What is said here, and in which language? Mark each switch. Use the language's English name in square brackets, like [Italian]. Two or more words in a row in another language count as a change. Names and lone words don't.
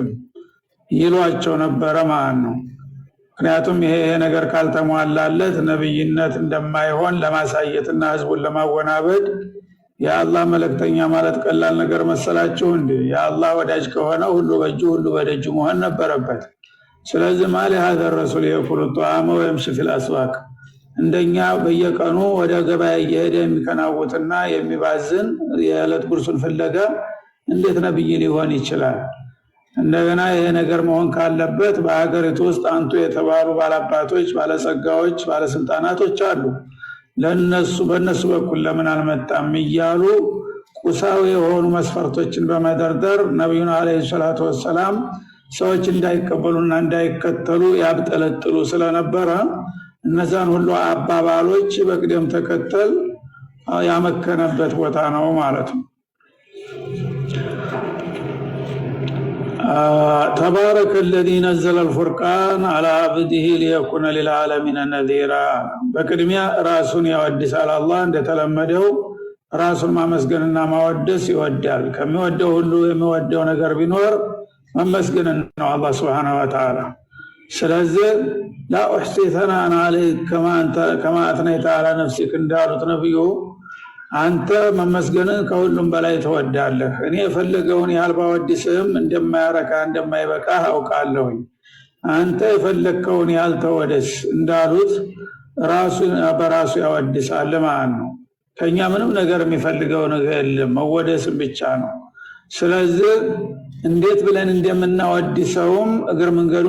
[Amharic] ይሏቸው ነበረ ማለት ነው። ምክንያቱም ይሄ ነገር ካልተሟላለት ነብይነት እንደማይሆን ለማሳየትና ህዝቡን ለማወናበድ የአላህ መልእክተኛ ማለት ቀላል ነገር መሰላችሁ እንዴ? የአላህ ወዳጅ ከሆነ ሁሉ በእጁ ሁሉ በደጁ መሆን ነበረበት። ስለዚህ [Arabic] مال هذا الرسول يأكل الطعام ويمشي في الأسواق [Amharic] እንደኛ በየቀኑ ወደ ገበያ እየሄደ የሚከናወትና የሚባዝን የዕለት ጉርሱን ፍለጋ እንዴት ነብይ ሊሆን ይችላል? እንደገና ይሄ ነገር መሆን ካለበት በአገሪቱ ውስጥ አንቱ የተባሉ ባላባቶች፣ ባለጸጋዎች፣ ባለስልጣናቶች አሉ። በእነሱ በኩል ለምን አልመጣም እያሉ ቁሳዊ የሆኑ መስፈርቶችን በመደርደር ነቢዩን [Arabic] عليه الصلاة والسلام [Amharic] ሰዎች እንዳይቀበሉና እንዳይከተሉ ያብጠለጥሉ ስለነበረ እነዛን ሁሉ አባባሎች በቅደም ተከተል ያመከነበት ቦታ ነው ማለት ነው። [Arabic] تبارك الذي نزل الفرقان على عبده ليكون للعالمين نذيرا በቅድሚያ [Amharic] ራሱን ያወድሳል። አላህ እንደተለመደው ራሱን ማመስገንና ማወደስ ይወዳል። ከሚወደው ሁሉ የሚወደው ነገር ቢኖር መመስገን ነው አላህ [Arabic] سبحانه وتعالى። [Amharic] ስለዚህ [Arabic] لا احصي ثناء عليك كما اثنيت على نفسك [Amharic] እንዳሉት ነብዩ አንተ መመስገንን ከሁሉም በላይ ተወዳለህ። እኔ የፈለገውን ያህል ባወድስህም እንደማያረካ እንደማይበቃ አውቃለሁ። አንተ የፈለከውን ያህል ተወደስ እንዳሉት ራሱን በራሱ ያወድሳል ማለት ነው። ከኛ ምንም ነገር የሚፈልገው ነገር የለም፣ መወደስም ብቻ ነው። ስለዚህ እንዴት ብለን እንደምናወድሰውም እግር መንገዱን